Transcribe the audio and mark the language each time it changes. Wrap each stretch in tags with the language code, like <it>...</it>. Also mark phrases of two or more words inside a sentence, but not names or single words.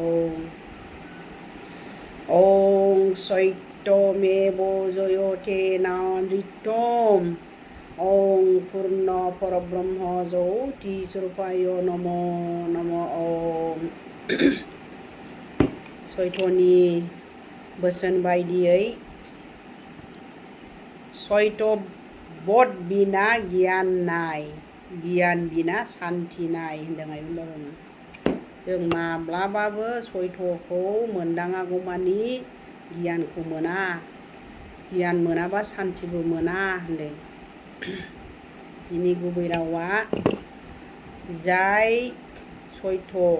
<sa>ओं सत्यमेव जयते नानृत्यम् ओं पूर्ण परब्रह्म ज्योति स्वरूपाय नमो नमो ओं</sa> <brx>सयतनि बोसोन बायदियै सयत बध बिना गियान नाय गियान बिना सान्थि नाय होनदों जों माब्लाबाबो सयतखौ मोनदाङागौमानि गियानखौ मोना गियान मोनाबा सान्थिबो मोना होनदों बिनि गुबै रावा जाय सयत</brx>